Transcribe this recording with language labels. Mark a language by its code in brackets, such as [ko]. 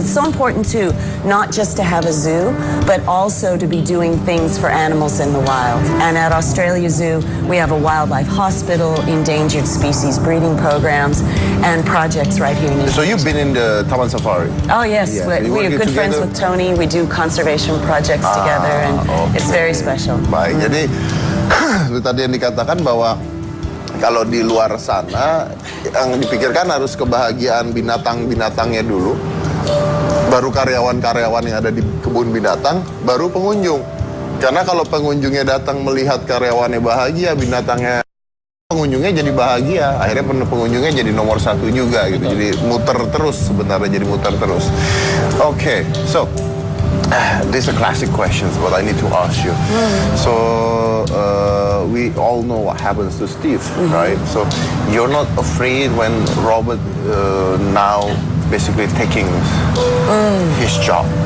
[en] It's so important too, not just to have a zoo, but also to be doing things for animals in the wild. And at Australia Zoo, we have a wildlife hospital, endangered species breeding programs, and projects right here in Indonesia. So you've been in the Taman Safari? Oh yes, we are good friends with Tony. We do conservation projects together, and it's very special. [id] Baik, jadi tadi yang dikatakan bahwa kalau di luar sana yang dipikirkan harus kebahagiaan binatang-binatangnya dulu, baru karyawan-karyawan yang ada di kebun binatang, baru pengunjung. Karena kalau pengunjungnya datang melihat karyawannya bahagia, pengunjungnya jadi bahagia, akhirnya pengunjungnya jadi nomor 1 juga gitu. Jadi muter terus sebenarnya, jadi muter terus. [en] Okay, so these are classic questions, but I need to ask you. So we all know what happens to Steve, right? So you're not afraid when Robert now basically taking his job?